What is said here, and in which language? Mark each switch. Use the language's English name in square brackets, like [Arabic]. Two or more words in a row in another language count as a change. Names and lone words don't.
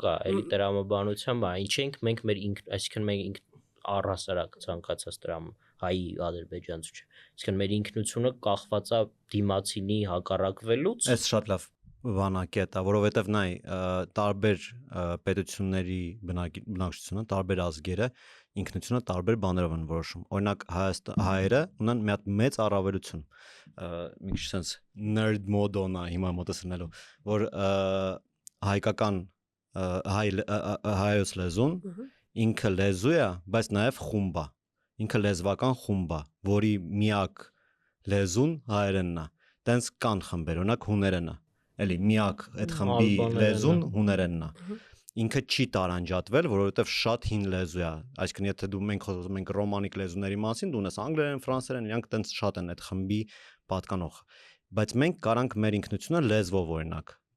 [Armenian] Կա, էլի տրամաբանությամբ, ինչ ենք մենք մեր այսինքն մենք առհասարակ ցանկացած տրամ հայի ադրբեջանցու չէ։ Այսինքն մեր ինքնությունը կախված է դիմացինի հակառակվելուց։ Այս շատ լավ բանակետ է, որովհետև նայ տարբեր պետությունների բնակչությունը, տարբեր ազգերը ինքնությունը տարբեր բաներով են որոշում։ Օրինակ հայերը ունեն մի հատ մեծ առավելություն, մի քիչ [English] sense nerd mode-on [Armenian] է հիմա մոտեցնելու, որ հայկական հայոց լեզուն ինքը լեզու է, բայց նաև խումբ է, ինքը լեզվական խումբ է, որի միակ լեզուն հայերենն է։ Տենց կան խմբեր, օրինակ հուներենը էլի միակ այդ խմբի լեզուն հուներենն է։ Ինքը չի տարանջատվել, որովհետև շատ հին լեզու է։ Այսինքն եթե դու մենք խոսում ենք ռոմանիկ լեզուների մասին, դու ունես անգլերեն, ֆրանսերեն, իրանք տենց շատ են այդ խմբի պատկանող։ Բայց մենք կարանք մեր ինքնությունը լեզվով օրինակ